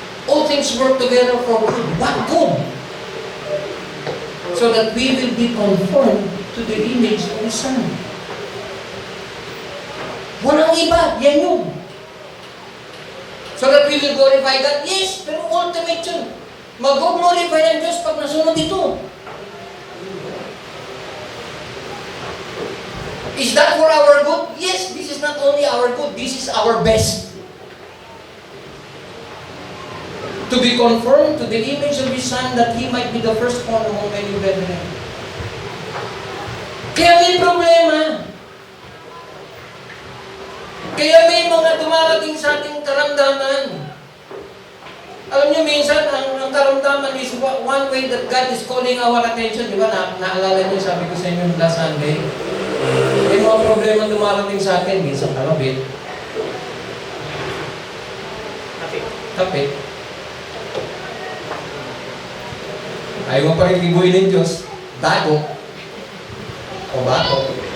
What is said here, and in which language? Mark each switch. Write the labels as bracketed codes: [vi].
[en] All things work together for good. What good? So that we will be conformed to the image of His Son. [tl] Walang iba, yan yun. [en] So that we will glorify God? [tl] Yes, pero ultimate yun. Mag-glorify ang Diyos pag nasunod ito. [en] Is that for our good? Yes, this is not only our good, this is our best. To be conformed to the image of His Son, that He might be the firstborn among many brethren. [tl] Kaya may problema. Kaya may mga dumarating sa ating karamdaman. Alam niyo, minsan, ang karamdaman [en] is one way that God is calling our attention. [tl] Di ba? Naalala niyo, sabi ko sa inyo [en] last Sunday, [tl] may mga problema dumarating sa atin. Minsan, kalabit. Kapit. Ayaw mo pa rin ibuhin ng Diyos. Dago. O bato.